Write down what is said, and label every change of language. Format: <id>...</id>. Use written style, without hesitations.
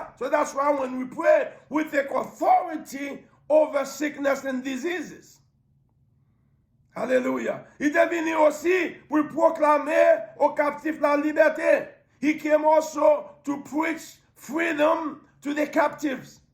<en>So that's why when we pray, we take authority over sickness and diseases. Hallelujah.</en> <fr>Il est venu aussi pour proclamer aux captifs la liberté.</fr> <en>He came also to preach freedom to the captives.</en>